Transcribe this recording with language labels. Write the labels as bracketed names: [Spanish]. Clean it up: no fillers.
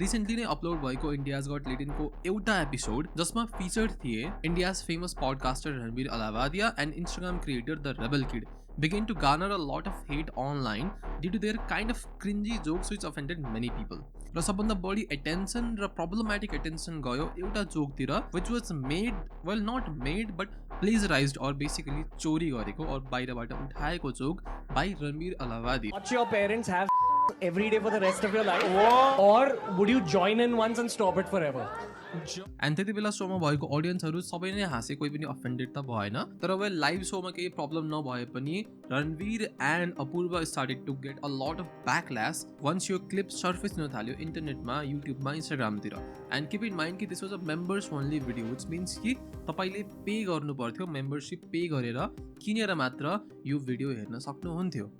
[Nepali] Recently नै upload भएको India's got लेटेन्टको एउटा एपिसोड जसमा फिचर्ड थिए India's famous podcaster Ranveer Allahbadia and Instagram creator the rebel kid [English] began to garner a lot of hate online due to their kind of cringy jokes which offended many people. [Nepali] र सबभन्दा बढी attention र problematic attention गयो एउटा जोकतिर [English] which was made, well not made but plagiarized or basically [Nepali] चोरी गरेको और बाहिरबाट उठाएको joke by Ranveer अलावादी. [English] Watch your parents have every day for the rest of your life? Or would you join in once and stop it forever? [Nepali] And त्यति बेला सोमा भएको अडियन्सहरू सबै नै हाँसे, कोही पनि अफेन्डेड त भएन। तर वेल, लाइभ सोमा केही प्रब्लम नभए पनि Ranveer and Apurva [English] started to get a lot of backlash once [Nepali] यो क्लिप सर्फेस हुन थाल्यो इन्टरनेटमा, युट्युबमा, इन्स्टाग्रामतिर। [English] and keep in mind [Nepali] कि [English] this was a members only video, which means [Nepali] कि तपाईँले पे गर्नु पर्थ्यो, मेम्बरसिप पे गरेर किनेर मात्र यो भिडियो हेर्न सक्नुहुन्थ्यो।